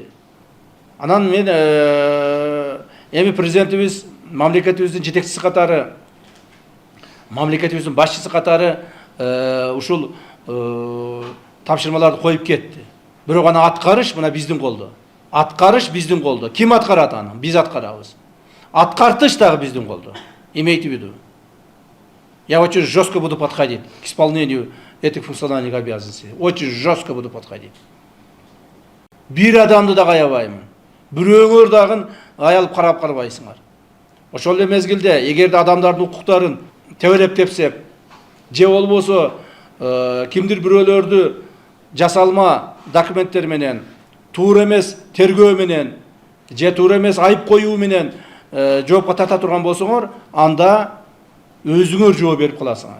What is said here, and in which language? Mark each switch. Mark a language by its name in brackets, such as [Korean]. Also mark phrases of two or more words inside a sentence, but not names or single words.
[Kyrgyz] Анан мен эми президентибиз мамлекетибиздин жетекчиси катары, мамлекетибиздин башчысы катары ушул тапшырмаларды коюп кетти. Бирок аны аткарыш мына биздин колдо. Аткарыш биздин колдо. Ким аткарат аны? Биз аткарабыз. Аткартыш дагы биздин колдо. [Russian] Имейте в виду. Я очень жестко буду подходить к исполнению этих функциональных обязанностей. Очень жестко буду подходить. [Kyrgyz] Бир адамды да аябаймын. Бирөөңөр дагы аялып карап карбайсыңар. Ошол эле мезгилде эгерде адамдардын укуктарын тебелеп тепсек, же болбосо кимдир бирөөлөрдү жасалма документтер менен, туура эмес тергөө менен же туура эмес айып коюу менен жоопко тарта турган болсоңор, анда өзүңөр жооп берип каласыңар.